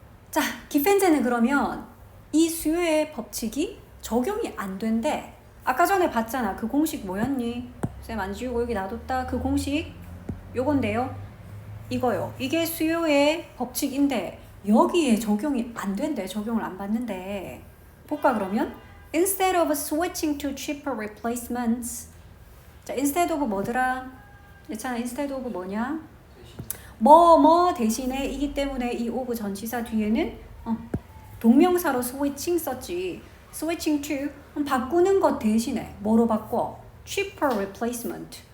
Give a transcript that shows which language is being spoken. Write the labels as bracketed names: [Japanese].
[Korean] 자, 기펜제는 그러면 이 수요의 법칙이 적용이 안 된대. 아까 전에 봤잖아. 그 공식 뭐였니? 쌤 안 지우고 여기 놔뒀다. 그 공식 요건데요. 이거요. 이게 수요의 법칙인데 여기에 적용이 안 된대. 적용을 안 받는데. 볼까 그러면? [English] Instead of switching to cheaper replacements. [Korean] 자, [English] instead of [Korean] 뭐더라? 예찬아, instead of 뭐냐? 뭐 대신에 이기 때문에 이 of 전치사 뒤에는 동명사로 switching 썼지. [English] switching to [Korean] 바꾸는 것 대신에 뭐로 바꿔? [English] cheaper replacement.